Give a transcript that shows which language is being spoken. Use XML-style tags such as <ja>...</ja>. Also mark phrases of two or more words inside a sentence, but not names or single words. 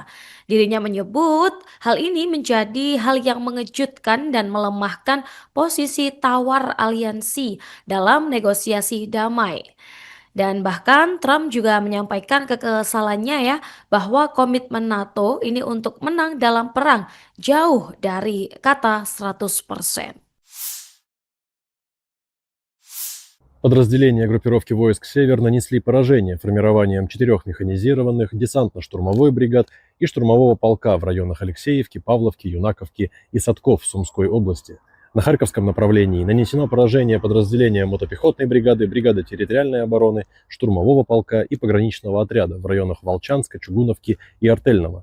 <id>Dirinya menyebut hal ini menjadi hal yang mengejutkan dan melemahkan posisi tawar aliansi dalam negosiasi damai. Dan bahkan Trump juga menyampaikan kekesalannya ya bahwa komitmen NATO ini untuk menang dalam perang jauh dari kata 100%.</id> <ru>Подразделения группировки войск «Север» нанесли поражение формированием 4 механизированных десантно-штурмовой бригад и штурмового полка в районах Алексеевки, Павловки, Юнаковки и Садков в Сумской области. На Харьковском направлении нанесено поражение подразделениям мотопехотной бригады, бригады территориальной обороны, штурмового полка и пограничного отряда в районах Волчанска, Чугуновки и Артельного.</ru>